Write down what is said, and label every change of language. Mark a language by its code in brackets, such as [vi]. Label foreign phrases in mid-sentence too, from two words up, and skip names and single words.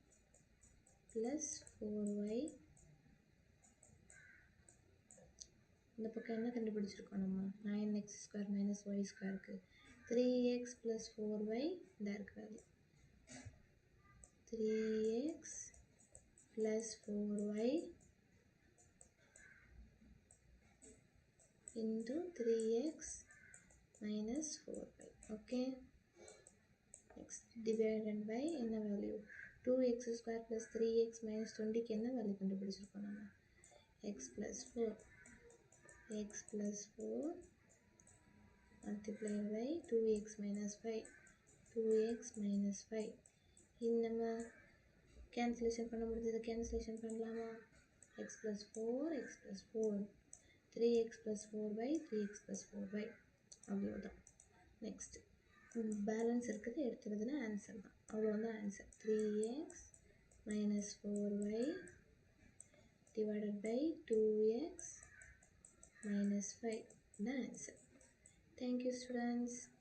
[ta] ப்ளஸ் 4y இந்த பக்கம் என்ன கண்டுபிடிச்சிருக்கோம் நம்ம 9x² [en] minus y squareக்கு [ta] 3x ப்ளஸ் 4y இந்த இருக்கு [en] value 3x plus 4y into 3x minus 4y. Okay. Next divided by என்ன value 2x square plus 3x minus 20க்கு என்ன value [ta] கண்டுபிடிச்சிருக்கோம் நம்ம [en] x plus 4 x plus 4 multiplied by 2x minus 5 2x minus [ta] 5 இது நம்ம cancellation பண்ண முடிஞ்சது cancellation பண்ணலாமா [en] x plus 4 x plus 4 3x plus 4y 3x plus 4y [ta] அவ்வளோதான் [en] next balance [ta] இருக்குது எடுத்துறதுனா ஆன்சர் தான் அவ்வளோதான் ஆன்சர் [en] 3x minus 4y divided by 2x minus 5 [ta] தான் ஆன்சர். [en] Thank you students.